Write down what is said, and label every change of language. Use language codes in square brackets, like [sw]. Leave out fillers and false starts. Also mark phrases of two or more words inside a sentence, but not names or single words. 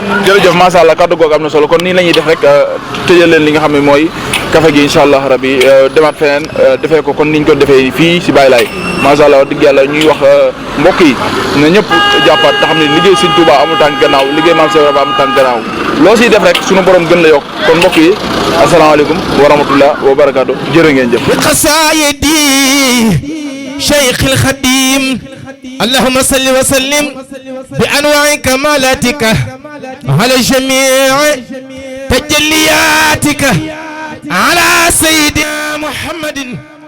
[wo] jërëjëf [ar] ما شاء الله [wo] kaddu googu am na solo kon nii la ñuy def rek tëjal leen li nga xam ne mooy café gi [ar] إن شاء الله ربي [wo] demaat feneen defee ko kon niñ ko defee fii si Baye Laye [ar] ما شاء الله [wo] wax dëgg yàlla ñuy wax mbokk yi na ñëpp jàppaat te xam ne liggéey Sëñ Touba amul tànk gannaaw liggéey Maam Cheikh Ibra amul tànk gannaaw loo siy def rek sunu borom gën la yokk kon mbokk yi [ar] السلام عليكم ورحمة الله وبركاته [wo] jërë ngeen jëf. [ar] xasaayidi Cheikh al Khadim اللهم صل وسلم بأنواع كمالاتك على جميع تجلياتك على سيدنا محمد